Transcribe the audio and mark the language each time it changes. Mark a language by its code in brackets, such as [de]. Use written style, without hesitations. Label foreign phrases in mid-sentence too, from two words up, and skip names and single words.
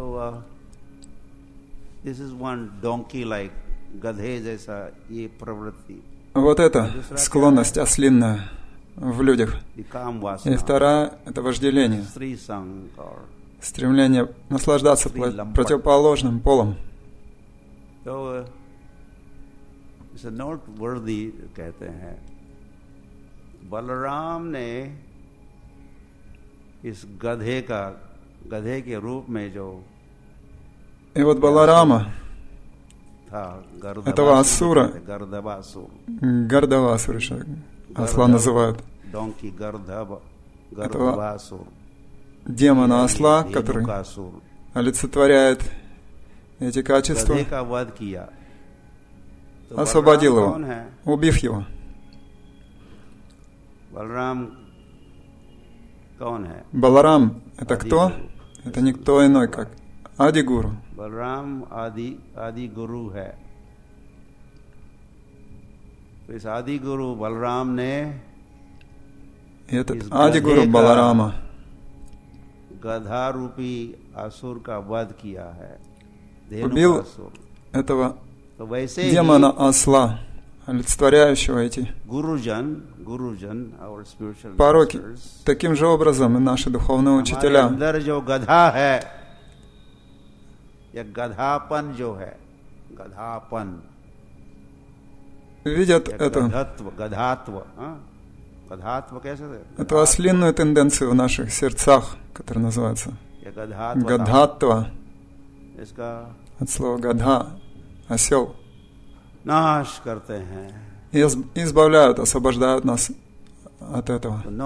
[ru] Вот это склонность ослинная в людях. И вторая — это вожделение, стремление наслаждаться противоположным полом. [hi] कहते हैं बलराम ने इस गधे के रूप में जो [ru] И вот Баларама, этого асура, Гардавасура, осла называют, этого демона осла, который олицетворяет эти качества, освободил его, убив его. Баларам — это кто? Это никто иной, как Ади-гуру. [hi] बलराम आदि गुरु है. तो इस आदि गुरु बलराम ने [ru] этот Ади-гуру Баларама [hi] गधा रूपी असुर का वध किया है. [ru] убил этого демона осла, олицетворяющего эти пороки. Таким же образом и наши духовные учителя видят эту ослинную тенденцию в наших сердцах, которая называется гадхатва, от слова гадха, осел, и избавляют, освобождают нас от этого.